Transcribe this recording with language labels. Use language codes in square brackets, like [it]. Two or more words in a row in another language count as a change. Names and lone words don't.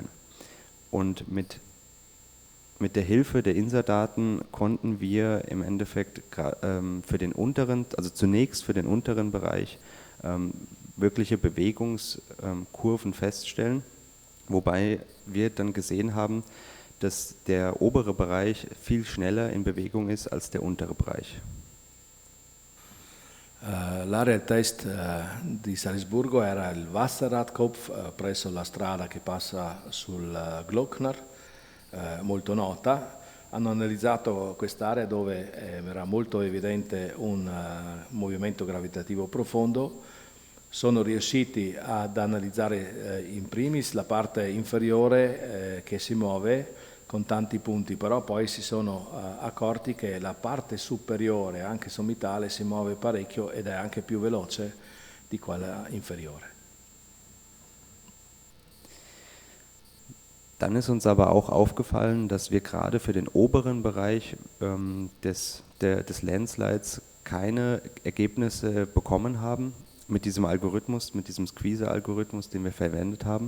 [de] Und mit der Hilfe der INSA-Daten konnten wir im Endeffekt zunächst für den unteren Bereich wirkliche Bewegungskurven feststellen, wobei wir dann gesehen haben, dass der obere Bereich viel schneller in Bewegung ist als der untere Bereich. [it] L'area test di Salisburgo era il Wasserradkopf presso la strada che passa sul Glockner, molto nota. hanno analizzato quest'area dove era molto evidente un movimento gravitativo profondo, sono riusciti ad analizzare in primis la parte inferiore che si muove con tanti punti, però poi si sono accorti che la parte superiore, anche sommitale, si muove parecchio ed è anche più veloce di quella inferiore. [de] Dann ist uns aber auch aufgefallen, dass wir gerade für den oberen Bereich des Landslides keine Ergebnisse bekommen haben mit diesem Algorithmus, mit diesem Squeezer-Algorithmus, den wir verwendet haben.